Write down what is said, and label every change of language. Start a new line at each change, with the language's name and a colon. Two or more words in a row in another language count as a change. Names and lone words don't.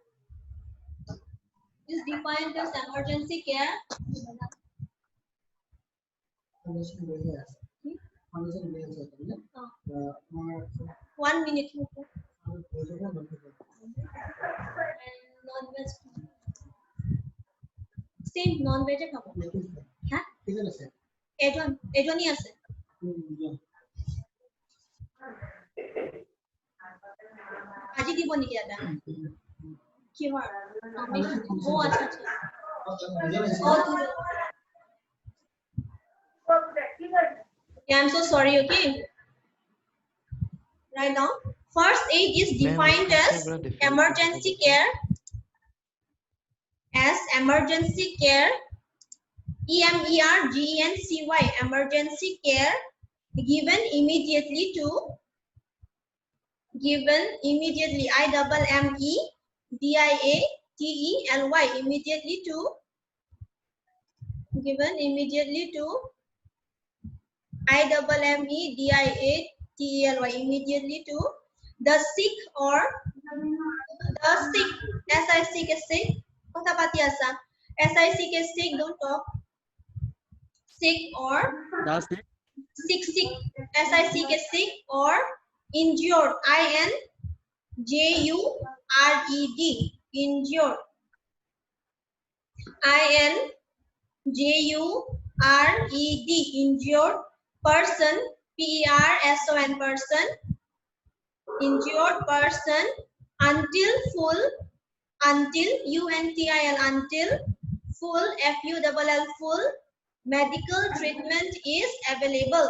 English: Is defined as emergency care. 1 minute. Non-veg. Same non-veg
Assamese: খাবো হ্যাঁ এজনই আছে আজি দিব নেকি দাদা কি হয় ও আচ্ছা আচ্ছা
English: Yeah, I'm so sorry, okay? Write down. First aid is defined as emergency care. emergency, emergency care given immediately to, I-M-M-E-D-I-A-T-E-L-Y, immediately to, given immediately to, I-M-M-E-D-I-A-T-E-L-Y, immediately to the sick or the sick. S-I-C is sick.
Assamese: কথা পাতি আছা.
English: S-I-C is sick. Don't talk. Sick or That's it. sick. S-I-C is sick or injured. I-N-J-U-R-E-D. Injured. I-N-J-U-R-E-D. Injured person. P-E-R-S-O-N person. Injured person until full, until U-N-T-I-L, until full, F-U-L-L, full medical treatment is available.